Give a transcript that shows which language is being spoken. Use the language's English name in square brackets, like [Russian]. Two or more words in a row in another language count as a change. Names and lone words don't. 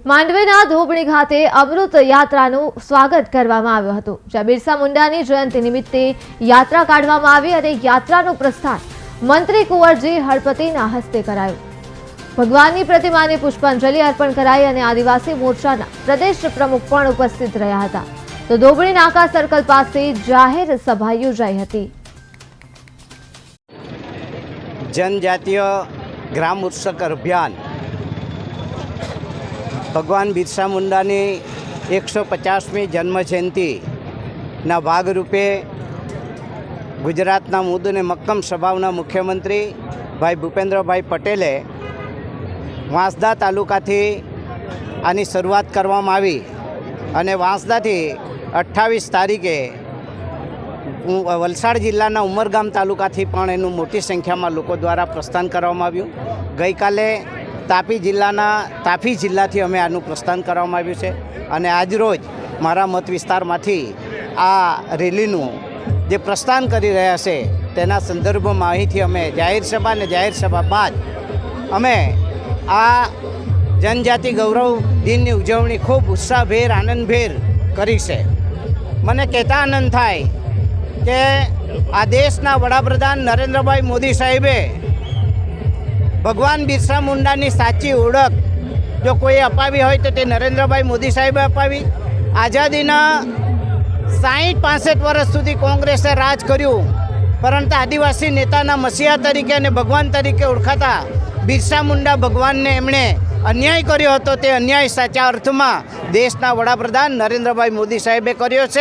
[Gujarati] માંડવીના ધોબણી ખાતે અમૃત યાત્રાનું સ્વાગત કરવામાં આવ્યું હતું, જ્યાં બિરસા મુંડાની જયંતિ નિમિત્તે યાત્રા કાઢવામાં આવી અને યાત્રાનું પ્રસ્થાન મંત્રી કુંવરજી હળપતિના હસ્તે કરાયું। ભગવાનની પ્રતિમાને પુષ્પાંજલિ અર્પણ કરાઈ અને આદિવાસી મોરચાના પ્રદેશ પ્રમુખ પણ ઉપસ્થિત રહ્યા હતા, તો ધોબણી નાકા સર્કલ પાસે જાહેર સભા યોજાઈ હતી। જનજાતીય ગ્રામ ઉત્સવ અભિયાન ભગવાન બિરસા મુંડાની 150મી જન્મ જયંતીના ભાગરૂપે ગુજરાતના મુદ ને મક્કમ સ્વભાવના મુખ્યમંત્રી ભાઈ ભૂપેન્દ્રભાઈ પટેલે વાંસદા તાલુકાથી આની શરૂઆત કરવામાં આવી અને વાંસદાથી 28 તારીખે વલસાડ જિલ્લાના ઉમરગામ તાલુકાથી પણ એનું મોટી સંખ્યામાં લોકો દ્વારા પ્રસ્થાન કરવામાં આવ્યું। ગઈ કાલે તાપી જિલ્લાથી અમે આનું પ્રસ્થાન કરવામાં આવ્યું છે અને આજરોજ મારા મત વિસ્તારમાંથી આ રેલીનું જે પ્રસ્થાન કરી રહ્યા છે તેના સંદર્ભમાં અહીંથી અમે જાહેર સભા ને જાહેર સભા બાદ અમે આ જનજાતિ ગૌરવ દિનની ઉજવણી ખૂબ ઉત્સાહભેર આનંદભેર કરી છે। મને કહેતા આનંદ થાય કે આ દેશના વડાપ્રધાન નરેન્દ્રભાઈ મોદી સાહેબે ભગવાન બિરસા મુંડાની સાચી ઓળખ જો કોઈ અપાવી હોય તો તે નરેન્દ્રભાઈ મોદી સાહેબે અપાવી। આઝાદીના 60-65 વર્ષ સુધી કોંગ્રેસે રાજ કર્યું, પરંતુ આદિવાસી નેતાના મસીહા તરીકે અને ભગવાન તરીકે ઓળખાતા બિરસા મુંડા ભગવાન ને એમણે અન્યાય કર્યો હતો, તે અન્યાય સાચા અર્થમાં દેશના વડાપ્રધાન નરેન્દ્રભાઈ મોદી સાહેબે કર્યો છે।